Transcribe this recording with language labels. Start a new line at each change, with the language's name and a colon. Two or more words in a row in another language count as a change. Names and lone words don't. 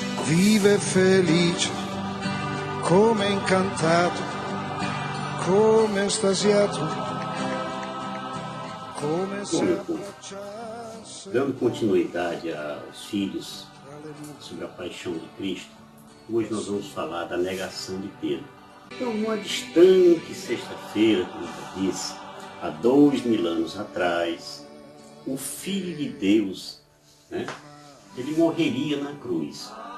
Italian: vive felice, come incantato, come estasiato, come se abbracciasse.
Portuguese: Dando continuidade aos filhos sobre a paixão de Cristo, hoje nós vamos falar da negação de Pedro. Então, uma distante sexta-feira, como eu disse, há 2000 anos atrás, o Filho de Deus, ele morreria na cruz.